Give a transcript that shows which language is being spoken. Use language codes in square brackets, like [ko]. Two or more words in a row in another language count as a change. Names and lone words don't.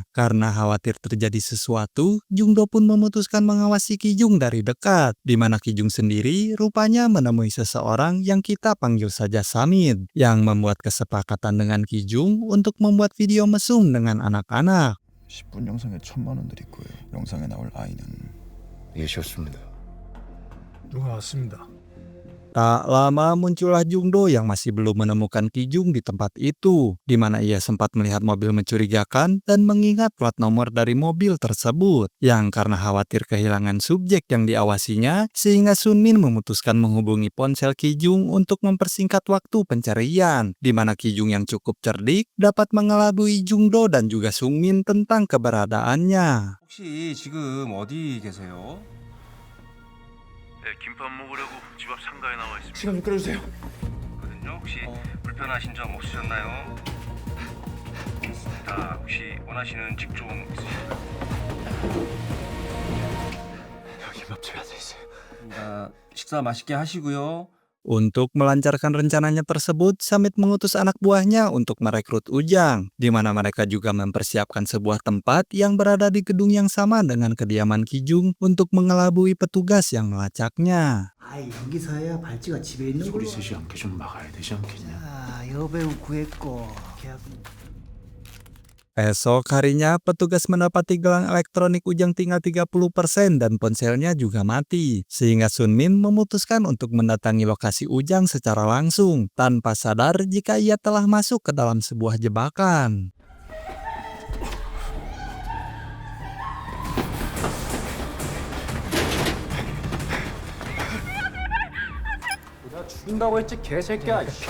[id] Karena khawatir terjadi sesuatu, Jungdo pun memutuskan mengawasi Kijung dari dekat, di mana Kijung sendiri rupanya menemui seseorang yang kita panggil saja Samit, yang membuat kesepakatan dengan Kijung untuk membuat video mesum dengan anak-anak. [ko] 10분 영상에 1,000만 원 드릴 거예요. 영상에 나올 아이는 예시였습니다. 누가 왔습니다. [id] Tak lama muncullah Jungdo yang masih belum menemukan Kijung di tempat itu, di mana ia sempat melihat mobil mencurigakan dan mengingat plat nomor dari mobil tersebut, yang karena khawatir kehilangan subjek yang diawasinya, sehingga Sunmin memutuskan menghubungi ponsel Kijung untuk mempersingkat waktu pencarian, di mana Kijung yang cukup cerdik dapat mengelabui Jungdo dan juga Sunmin tentang keberadaannya. [ko] 혹시 지금 어디 계세요? 네, 김밥 먹으려고 집 앞 상가에 나와 있습니다. 시간 좀 끌어주세요. 혹시 불편하신 점 없으셨나요? 알겠습니다. 혹시 원하시는 직종 있으신가요? 여기 옆집에 앉아있어요. 식사 맛있게 하시고요. [id] Untuk melancarkan rencananya tersebut, Samit mengutus anak buahnya untuk merekrut Ujang, di mana mereka juga mempersiapkan sebuah tempat yang berada di gedung yang sama dengan kediaman Kijung untuk mengelabui petugas yang melacaknya. [ko] 여기서야 발찌가 집에 있는 소리 세지 않게 좀 막아야 되지 않겠냐. 여배우 구했고 계약은 [id] Esok harinya, petugas mendapati gelang elektronik Ujang tinggal 30% dan ponselnya juga mati. Sehingga Sun Min memutuskan untuk mendatangi lokasi Ujang secara langsung, tanpa sadar jika ia telah masuk ke dalam sebuah jebakan. [ko] 죽인다고 했지 개새끼야.